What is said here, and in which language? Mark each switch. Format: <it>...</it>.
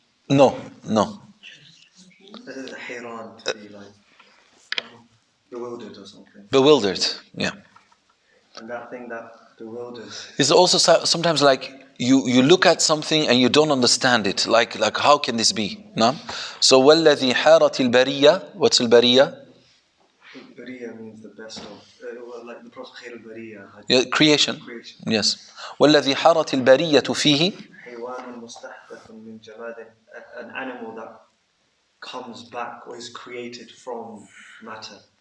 <en>No. This is a hayran, to be like bewildered or something. Bewildered, yeah. And that thing that bewilders. It's also sometimes like you look at something and you don't understand it. Like how can this be? No? So</en> <ar>وَالَّذِي حَارَتِ الْبَرِيَّةِ.</ar> <en>What's الْبَرِيَّة? Bariya means the best of, like the Prophet Khair al-Bariya. Yeah, creation. Yes.</en> <ar>وَالَّذِي حَارَتِ الْبَرِيَّةُ فِيهِ. حيوان مستحدث من جماد,</ar> <en>an animal that comes back or is created from matter.</en>